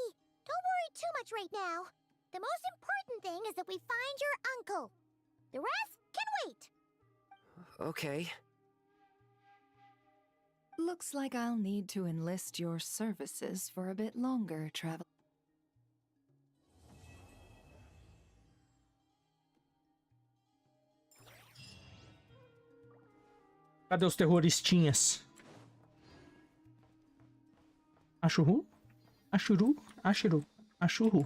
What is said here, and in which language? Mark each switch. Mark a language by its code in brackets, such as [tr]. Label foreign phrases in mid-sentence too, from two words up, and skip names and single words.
[en] Don't worry too much right now. The most important thing is that we find your uncle. The rest can wait. Okay. Looks like I'll need to enlist your services for a bit longer, Travel. [pt] Cadê os terroristinhas? Achuru? Achuru? Achuru? Achuru?